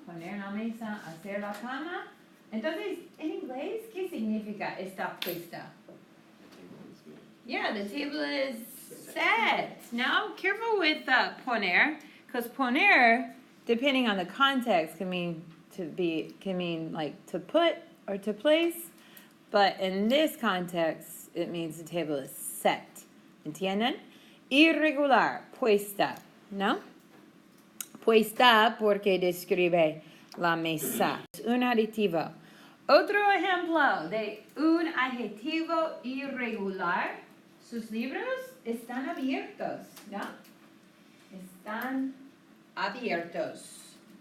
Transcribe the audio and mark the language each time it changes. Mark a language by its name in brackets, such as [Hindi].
[Spanish] Poner la mesa, hacer la cama. Entonces, en inglés, ¿qué significa está puesta? [English] Yeah, the table is set. Now, careful with poner, because poner, depending on the context, can mean like to put or to place. But in this context, it means the table is set. [Spanish] ¿Entienden? Irregular, puesta, ¿no? Puesta porque describe la mesa. Es un adjetivo. Otro ejemplo de un adjetivo irregular. Sus libros están abiertos, ¿no? Están abiertos.